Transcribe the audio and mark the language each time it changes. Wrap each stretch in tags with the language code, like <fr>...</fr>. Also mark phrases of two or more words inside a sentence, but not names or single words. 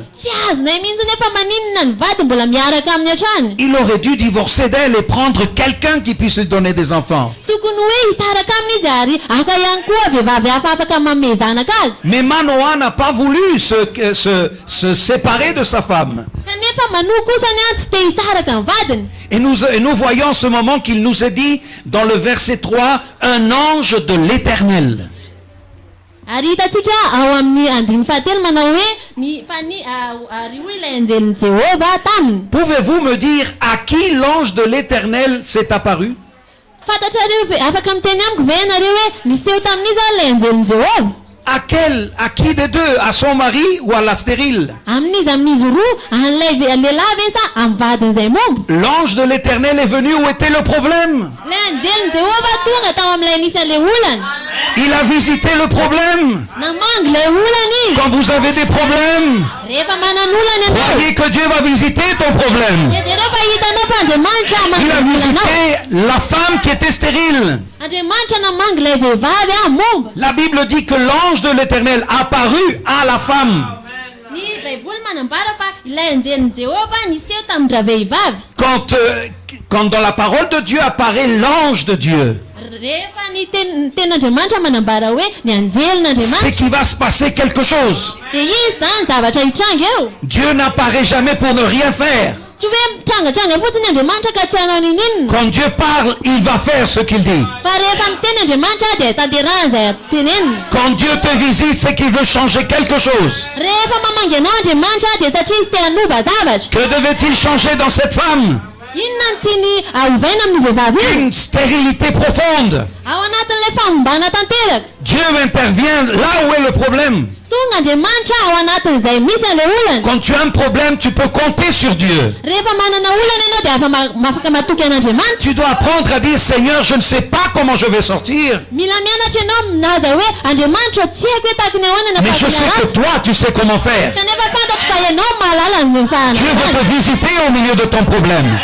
<mg>Tsy azonay mihitsy nefa maninona ny vady mbola miaraka amin'ny hatrany.</mg> <fr>Il aurait dû divorcer d'elle et prendre quelqu'un qui puisse lui donner des enfants.</fr> <mg>Tokony hoe hisaraka aminy izy ary aka ihany koa vehivavy hafa afaka manome zanaka azy.</mg> <fr>Mais Manoah n'a pas voulu se séparer de sa femme.</fr> <mg>Kanefa manoa kosany tsy te hisaraka ny vadiny.</mg> <fr>Et nous voyons en ce moment qu'il nous est dit dans le verset 3, un ange de l'Éternel.</fr> <mg>Ary hitantsika ao amin'ny andiny fahatelo manao hoe ary hoe ilay anjelin'i Jehova taminy.</mg> <fr>Pouvez-vous me dire à qui l'ange de l'Éternel s'est apparu?</fr> <mg>Fantatrareo afaka miteny amiko ve ianareo hoe nisy teo tamin'izy ilay anjelin'i Jehova?</mg> <fr>À qui des deux? À son mari ou à la stérile?</fr> <mg>Amin'izy amin'izy roa an'ilay lehilahy ve sa amin'ny vadin'izay momba?</mg> <fr>L'ange de l'Éternel est venu, où était le problème?</fr> <mg>Ilay anjelin'i Jehova tonga tao amin'ilay nisy ilay olana.</mg> <fr>Il a visité le problème.</fr> <mg>Namangy ilay olana izy.</mg> <fr>Quand vous avez des problèmes,</fr> <mg>Rehefa manan'olana ianao</mg> <fr>croyez que Dieu va visiter ton problème.</fr> <mg>dia rehefa hitanao fa Andriamanitra</mg> <fr>Il a</fr> <mg>manan'olanao.</mg> <fr>visité la femme qui était stérile.</fr> <mg>Andriamanitra namangy ilay vehivavy momba.</mg> <fr>La Bible dit que l'ange de l'Éternel apparut à la femme.</fr> <mg>Ny baiboly manambara fa ilay anjelin'i Jehova nisy teo tamin'ny vehivavy.</mg> <fr>Quand dans la parole de Dieu apparaît l'ange de Dieu,</fr> <mg>Rehefa ny tenin'Andriamanitra manambara hoe ny anjelin'Andriamanitra</mg> <fr>c'est qu'il va se passer quelque chose.</fr> <mg>dia izy zany zavatra hitranga eo.</mg> <fr>Dieu n'apparaît jamais pour ne rien faire.</fr> <mg>Tsy hoe mitrangatranga fotsiny Andriamanitra ka tsy hanao ninina.</mg> <fr>Quand Dieu parle, il va faire ce qu'il dit.</fr> <mg>Fa rehefa miteny Andriamanitra dia tanterahany izay teneniny.</mg> <fr>Quand Dieu te visite, c'est qu'il veut changer quelque chose.</fr> <mg>Rehefa mamangy anao Andriamanitra dia satria izy te hanova zavatra.</mg> <fr>Que devait-il changer dans cette femme?</fr> <mg>Inona ny tiany ovaina amin'ny vehivavy io?</mg> <fr>Une stérilité profonde.</fr> <mg>Ao anatin'ilay famombana tanteraka.</mg> <fr>Dieu intervient là où est le problème.</fr> <mg>tonga andriamanitra ao anatin'izay misy an'le olana.</mg> <fr>Quand tu as un problème, tu peux compter sur Dieu.</fr> <mg>Rehefa manana olana ianao dia afaka matoky an'andriamanitra.</mg> <fr>Tu dois apprendre à dire, Seigneur, je ne sais pas comment je vais sortir.</fr> <mg>Mila mianatra ianao minaza hoe andriamanitra tsy haiko hoe tahaka ny ahoana</mg> <fr>Mais je sais que toi, tu sais comment faire.</fr> <mg>kanefa fantatro fa ianao mahalala ny</mg> <fr>Dieu veut te visiter au milieu de ton problème.</fr>